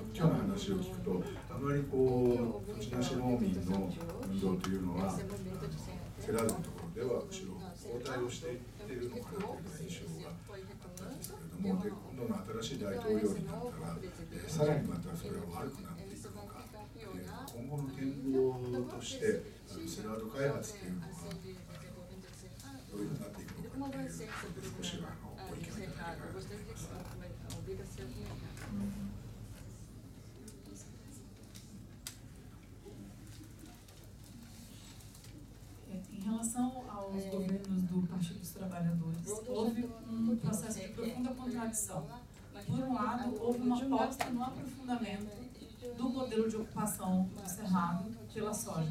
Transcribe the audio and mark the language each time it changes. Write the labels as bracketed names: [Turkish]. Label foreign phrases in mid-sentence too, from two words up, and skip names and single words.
[Japanese] 今日の話を聞くと、あまりこう土地なし農民の運動というのはセラードのところではむしろ後退をしていっているのかなという印象があったんですけれども、で今度の新しい大統領になったら、さらにまたそれが悪くなっていくのか、今後の展望としてセラード開発というのはどういうふうになっていくのかということで少しはご意見をいただければと思います。 [Portuguese] Em relação aos governos do Partido dos Trabalhadores, houve processo de profunda contradição. Por um lado, houve uma aposta no aprofundamento do modelo de ocupação do Cerrado pela soja.